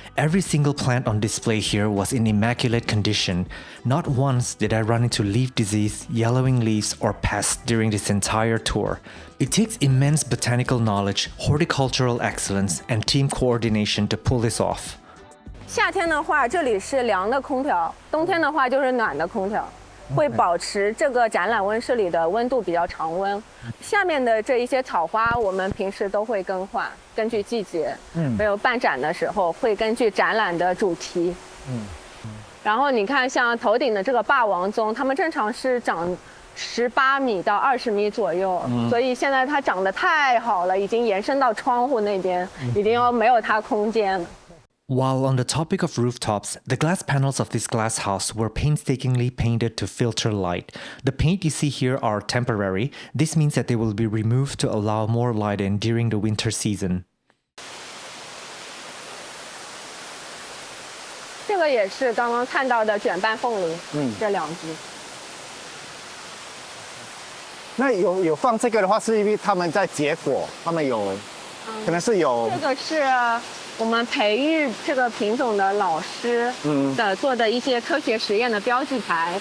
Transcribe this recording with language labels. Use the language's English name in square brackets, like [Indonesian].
[English] Every single plant on display here was in immaculate condition. Not once did I run into leaf disease, yellowing leaves, or pests during this entire tour. It takes immense botanical knowledge, horticultural excellence, and team coordination to pull this off. [Chinese] 夏天的话，这里是凉的空调；冬天的话就是暖的空调。会保持这个展览温室里的温度比较常温。下面的这一些草花，我们平时都会更换，根据季节。还有办展的时候会根据展览的主题。然后你看，像头顶的这个霸王棕，它们正常是长18米到20米左右，所以现在它长得太好了，已经延伸到窗户那边，已经要没有它空间了。 [English] While on the topic of rooftops, the glass panels of this glass house were painstakingly painted to filter light. The paint you see here are temporary. This means that they will be removed to allow more light in during the winter season. [Chinese] 这个也是刚刚看到的卷瓣凤梨，这2只。那有放这个的话，是因为他们在结果，他们有，可能是有。这个是我们培育这个品种的老师的做的一些科学实验的标记牌，